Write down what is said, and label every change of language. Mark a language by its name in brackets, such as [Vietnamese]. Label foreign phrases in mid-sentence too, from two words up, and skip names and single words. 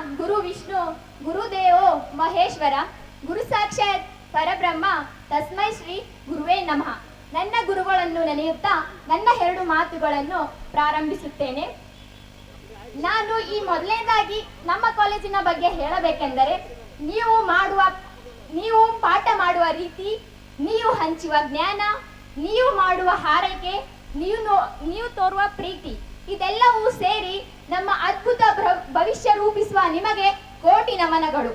[Sanskrit] ಗುರು ವಿಷ್ಣು ಗುರುದೇವೋ ಮಹೇಶ್ವರ ಗುರು ಸಾಕ್ಷಾತ್ ಪರಬ್ರಹ್ಮ ತಸ್ಮೈ ಶ್ರೀ ಗುರುವೇ ನಮಃ. [Kannada] ನನ್ನ ಗುರುಗಳನ್ನು ನೆನೆಯುತ್ತಾ ನನ್ನ 2 ಮಾತುಗಳನ್ನು ಪ್ರಾರಂಭಿಸುತ್ತೇನೆ. ನಾನು ಈ ಮೊದಲನೇದಾಗಿ ನಮ್ಮ ಕಾಲೇಜಿನ ಬಗ್ಗೆ ಹೇಳಬೇಕೆಂದರೆ, ನೀವು ಪಾಠ ಮಾಡುವ ರೀತಿ, ನೀವು ಹಂಚುವ ಜ್ಞಾನ, ನೀವು ಮಾಡುವ ಹಾರೈಕೆ, ನೀವು ತೋರುವ ಪ್ರೀತಿ, ಇದೆಲ್ಲವೂ ಸೇರಿ ನಮ್ಮ ಅದ್ಭುತ ಭವಿಷ್ಯ ರೂಪಿಸುವ ನಿಮಗೆ ಕೋಟಿ ನಮನಗಳು.